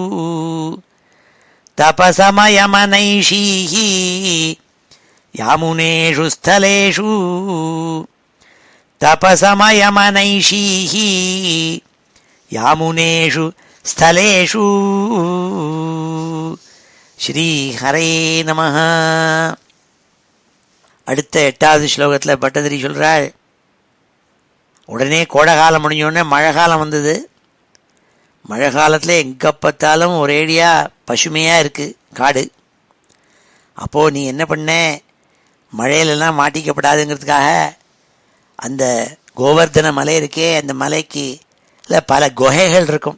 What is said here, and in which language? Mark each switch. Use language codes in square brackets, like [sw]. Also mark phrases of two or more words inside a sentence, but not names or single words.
[sa] तपसमयमनैषीः यामुनेषु स्थलेषु तपसमयमनैषीः यामुनेषु स्थलेषु श्री हरे नमः. [ta] அடுத்த 8வது ஸ்லோகத்தில் பட்டதிரி சொல்கிறாள், உடனே கோடைகாலம் முடிஞ்சோடனே மழை காலம் வந்தது. மழை காலத்தில் எங்கே பார்த்தாலும் ஒரேடியாக பசுமையாக இருக்குது காடு. அப்போது நீ என்ன பண்ண, மழையிலெல்லாம் மாட்டிக்கப்படாதுங்கிறதுக்காக அந்த கோவர்தன மலை இருக்கே, அந்த மலைக்கு இல்லை பல குகைகள் இருக்கும்.